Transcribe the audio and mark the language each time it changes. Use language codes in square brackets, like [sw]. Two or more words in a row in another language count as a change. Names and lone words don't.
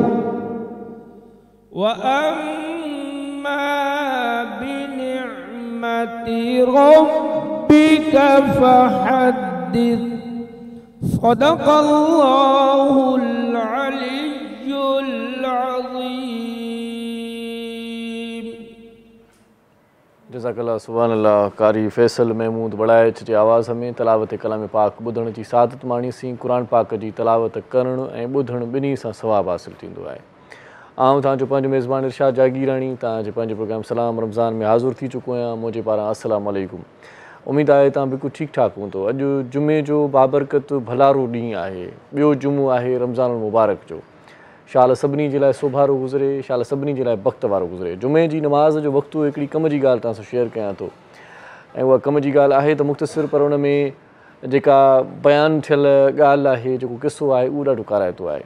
[ar] وأما ربك فحدث صدق الله العلي العظيم جزاك الله سبحان الله. [sd] कारी फैसल महमूद बड़ाइच जी आवाज़ में तलावत कलाम पाक ॿुधण जी सादत माणीसीं। क़ुरान पाक जी तलावत करणु ऐं ॿुधणु ॿिन्ही सां सवाबु हासिलु थींदो आहे। आउं तव्हांजो पंहिंजो मेज़बान इरशाद जागीराणी तव्हांजे पंहिंजे प्रोग्राम सलाम रमज़ान में हाज़िर थी चुको आहियां। मुंहिंजे पारां [ar] السلام عليكم. [sd] उमेद आहे तव्हां बिल्कुलु ठीकु ठाकु हूंदो। अॼु जुमे जो बाबरकत भलारो ॾींहुं आहे। ॿियो जुमो आहे रमज़ान मुबारक जो। शाल सभिनी जे लाइ सोभारो गुज़रे, शाल सभिनी जे लाइ वक़्त वारो गुज़रे। जुमे जी नमाज़ जो वक़्तु हिकिड़ी कम जी ॻाल्हि तव्हां सां शेयर कयां थो ऐं उहा कम जी ॻाल्हि आहे त मुख़्तसिर पर उन में जेका बयानु थियल ॻाल्हि आहे, जेको किसो आहे, उहो ॾाढो काराइतो आहे।